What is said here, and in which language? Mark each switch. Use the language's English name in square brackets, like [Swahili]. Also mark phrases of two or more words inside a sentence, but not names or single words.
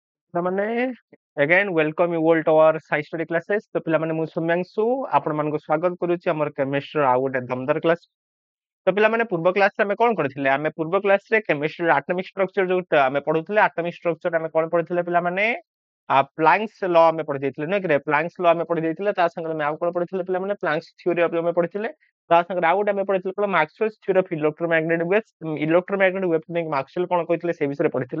[Odia] ପିଲାମାନେ [English] again welcome you all to our science study classes [Odia] ତ ପିଲାମାନେ ମୁଁ ସୌମ୍ୟାଂଶୁ ଆପଣମାନଙ୍କୁ ସ୍ୱାଗତ କରୁଛି ଆମର କେମିଷ୍ଟ୍ରି ଆଉ ଗୋଟେ ଦମଦାର କ୍ଲାସ। ତ ପିଲାମାନେ ପୂର୍ବ କ୍ଲାସରେ ଆମେ କଣ କରିଥିଲେ? ଆମେ ପୂର୍ବ କ୍ଲାସରେ [English] chemistry atomic structure [Odia] ଯୋଉଟା ଆମେ ପଢୁଥିଲେ [English] atomic structure [Odia] ଆମେ କଣ ପଢିଥିଲେ ପିଲାମାନେ? [English] Planck's law [Odia] ଆମେ ପଢି ଦେଇଥିଲେ ନୁହେଁ କି? [English] Planck's law [Odia] ଆମେ ପଢି ଦେଇଥିଲେ ତା ସାଙ୍ଗରେ ଆମେ ଆଉ କଣ ପଢିଥିଲେ ପିଲାମାନେ? [English] Planck's theory of [Odia] ଆମେ ପଢିଥିଲେ ତା ସାଙ୍ଗରେ ଆଉ ଗୋଟେ ଆମେ ପଢିଥିଲେ କଣ [English] Maxwell's theory of electromagnetic waves wave [Odia] ମାକ୍ସୱେଲ କଣ କହିଥିଲେ ସେ ବିଷୟରେ ପଢିଥିଲେ।